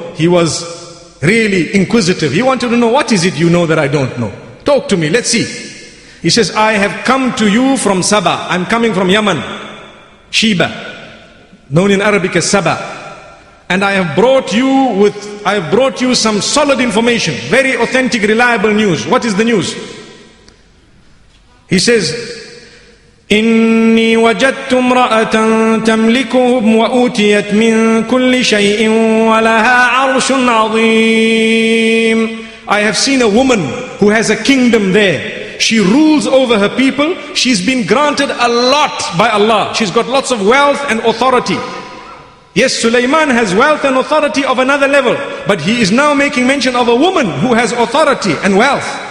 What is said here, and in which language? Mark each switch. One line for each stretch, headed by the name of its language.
English: He was really inquisitive. He wanted to know, what is it you know that I don't know? Talk to me, let's see. He says, I have come to you from Saba. I'm coming from Yemen, Sheba, known in Arabic as Saba. And I have brought you some solid information, very authentic, reliable news. What is the news? He says,
Arabic: إِنِّي وَجَدْتُ امْرَأَةً تَمْلِكُهُمْ وَأُوتِيَتْ مِنْ كُلِّ شَيْءٍ وَلَهَا عَرْشٌ عَظِيمٌ.
English: I have seen a woman who has a kingdom there. She rules over her people. She's been granted a lot by Allah. She's got lots of wealth and authority. Yes, Sulaiman has wealth and authority of another level, but he is now making mention of a woman who has authority and wealth.